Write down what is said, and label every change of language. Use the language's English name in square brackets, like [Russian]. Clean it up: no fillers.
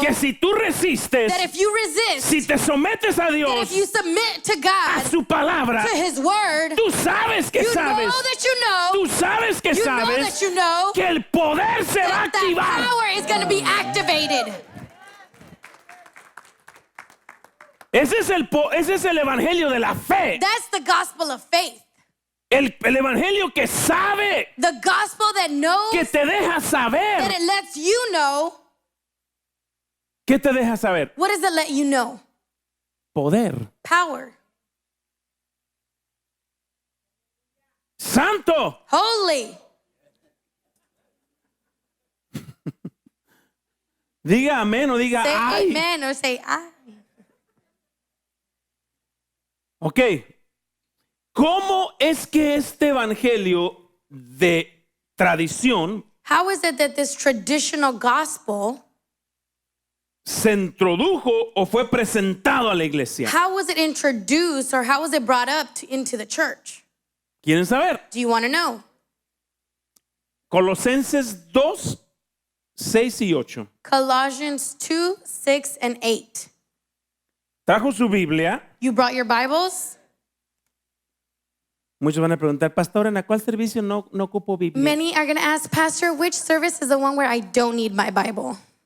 [Spanish] que si tú resistes, [English] that if you resist, [Spanish] si te sometes a [English] that [Spanish] Dios, [English] if you submit to a God, [Spanish] su palabra, [English] to His word, [Spanish] tú sabes que [English] you know [Spanish] sabes, [English] that you know, [Spanish] tú sabes que [English] you know [Spanish] sabes [English] that you know [Spanish] que el poder se va a [English] that that [Spanish] activar. [English] power is going to be activated. [Spanish] Ese es el evangelio de la fe. [English] That's the gospel of faith. [Spanish] El evangelio que sabe, [English] The gospel that knows, [Spanish] que te deja [English] that [Spanish] saber. [English] it lets you know. [Spanish] ¿Qué te deja saber? [English] What does it let you know? [Spanish] Poder. [English] Power. [Spanish] Santo. [English] Holy. [Spanish] Diga amén o diga [English] Say [Spanish] ay. [English] amen or say I. Ok. [Spanish] ¿Cómo es que este evangelio de tradición [English] How is it that this traditional gospel, [Spanish] se introdujo o fue presentado a la iglesia? [English] how was it introduced or how was it brought up into the church? [Spanish] ¿Quieren saber? [English] Do you want to know? [Spanish] Colosenses 2, 6 y 8. [English] Colossians 2, 6, and 8. [Spanish] Trajo su Biblia. [English] You brought your Bibles? [Spanish] Muchos van a preguntar, pastor, ¿en cuál servicio no ocupo Biblia? [English] Many are going to ask, Pastor, which service is the one where I don't need my Bible?